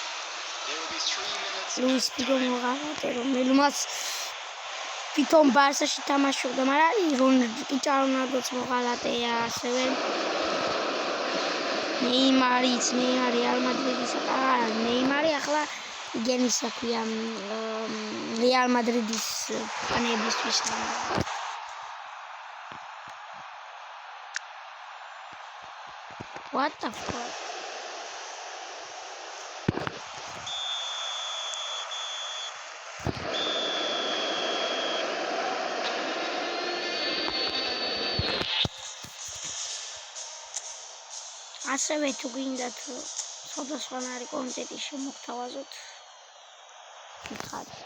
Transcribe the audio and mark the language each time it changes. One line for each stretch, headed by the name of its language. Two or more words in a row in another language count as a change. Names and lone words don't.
Georgian: Luis Figo მოღალატე, რომელმაც თვითონ ბარსაში თამაშობდა, მაგრამ რონალდოც მოღალატეა, ასევე ნეიმარი რეალ მადრიდის არა, ნეიმარი ახლა გენის აქვია რეალ მადრიდის ფანებისთვის.
English: What the fuck?
Georgian: ასევე თუ გინდათ სხვადასხვანაირი კონტენტი შემოგთავაზოთ გითხარით.